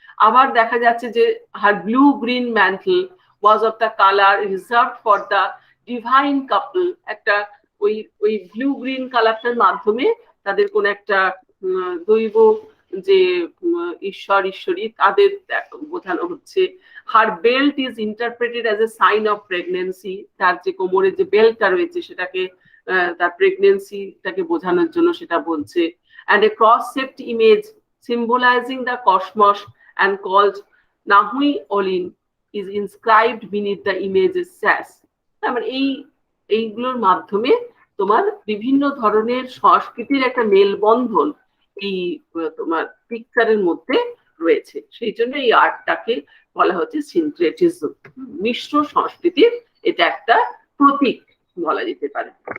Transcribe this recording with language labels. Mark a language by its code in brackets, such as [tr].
[bn] আবার দেখা যাচ্ছে যে [en] her blue green mantle was of the colour reserved for the divine couple, [bn] একটা ওই ব্লু গ্রিন কালারটার মাধ্যমে তাদের কোন একটা দৈব যে ঈশ্বরী তাদের বোঝানো হচ্ছে। [en] her belt is interpreted as a sign of pregnancy, [bn] তার যে কোমরের যে বেল্টটা রয়েছে সেটাকে তার প্রেগনেন্সিটাকে বোঝানোর জন্য সেটা বলছে। [en] and a cross-shaped image symbolizing the cosmos and called Nahui Olin is inscribed beneath the image's sash. [bn] মানে এইগুলোর মাধ্যমে তোমার বিভিন্ন ধরনের সংস্কৃতির একটা মেলবন্ধন এই তোমার পিকচারের মধ্যে রয়েছে। সেই জন্য এই আর্টটাকে বলা হচ্ছে সিনক্রেটিজম, মিশ্র সংস্কৃতির এটা একটা প্রতীক বলা যেতে পারে।